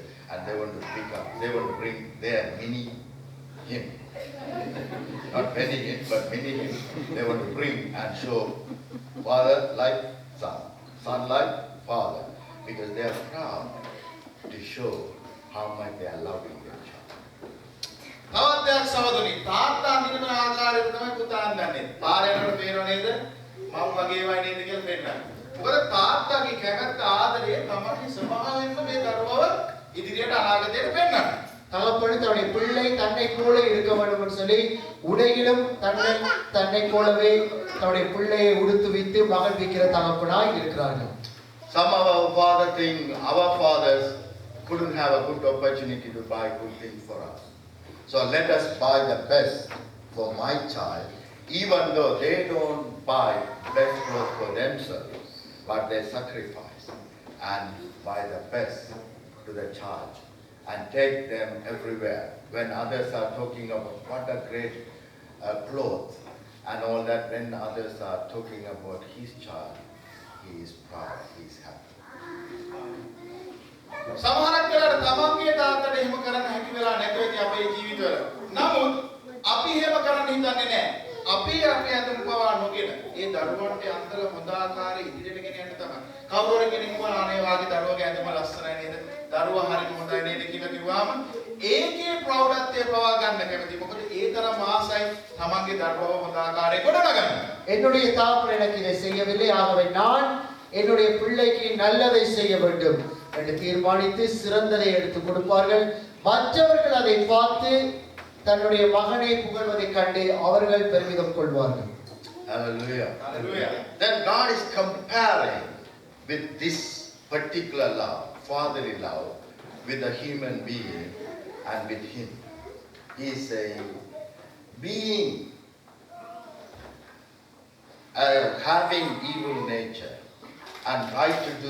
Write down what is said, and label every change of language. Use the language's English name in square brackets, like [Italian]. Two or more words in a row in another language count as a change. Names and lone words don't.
[English] And they want to they want to bring their mini him. Not many him, but mini him. They want to bring and show father like son, son like father. Because they are proud to show how much they are loving their child. [Sinhala] තවත් දෙයක් සහෝදරනි තාත්තා අඳින ආකාරයට තමයි පුතා අඳින්නේ. පාරේ යනකොට පේනව නේද? මම වගේ වයි නේද කියලා පෙන්නන්න. මොකද තාත්තාගේ කැමැත්ත ආදරය තමයි ස්වභාවයෙන්ම මේ දරුවව ඉදිරියට අනාගතයට පෙන්නන්නේ. [Tamil] தகப்பன் தன்னுடைய பிள்ளை தன்னை போல இருக்க வேண்டும் என்று சொல்லி உடையிலும் தன்னை போலவே தன்னுடைய பிள்ளையை உடுத்து வைத்து மகிழ்விக்கிற தகப்பனாய் இருக்கிறார்கள். [English] Some of our father think our fathers couldn't have a good opportunity to buy good things for us. So let us buy the best for my child, even though they don't buy best clothes for themselves, but they sacrifice and buy the best to the child. and take them everywhere. When others are talking about what a great clothes and all that, when others are talking about his child, he is proud, he is happy. [Sinhala] සමහරක් වෙලාවට තමන්ගේ තාත්තට එහෙම කරන්න හැකි වෙලා නැතුව ඉතින් අපේ ජීවිතවල. නමුත් අපි එහෙම කරන්න හිතන්නේ නැහැ. අපි අපේ අඳුම් පවා නොගෙන ඒ දරුවන්ට අන්තර හොඳ ආකාරයේ ඉදිරියට ගෙන යන්න තමයි. කවුරු හරි කෙනෙක් කියනවා අනේ වාගේ දරුවගේ ඇඳුම ලස්සනයි නේද? දරුවා හරිම හොඳයි නේද කියලා කිව්වම ඒකේ ප්‍රෞಢත්වය පවා ගන්න කැමති. මොකද ඒ තරම් ආසයි තමන්ගේ දරුවව හොඳ ආකාරයේ ගොඩනගන්න. [Tamil] என்னுடைய தகப்பன் எனக்கு இதை செய்யவில்லை, ஆகவே நான் என்னுடைய பிள்ளைக்கு நல்லதை செய்ய வேண்டும் என்று தீர்மானித்து சிறந்ததை எடுத்து கொடுப்பார்கள். மற்றவர்கள் அதை பார்த்து தன்னுடைய மகனை புகழ்வதைக் கண்டு அவர்கள் பெருமிதம் கொள்வார்கள். [English] Hallelujah. Hallelujah. Then God is comparing with this particular love, fatherly love, with a human being and with him. He is saying, being having evil nature and try to do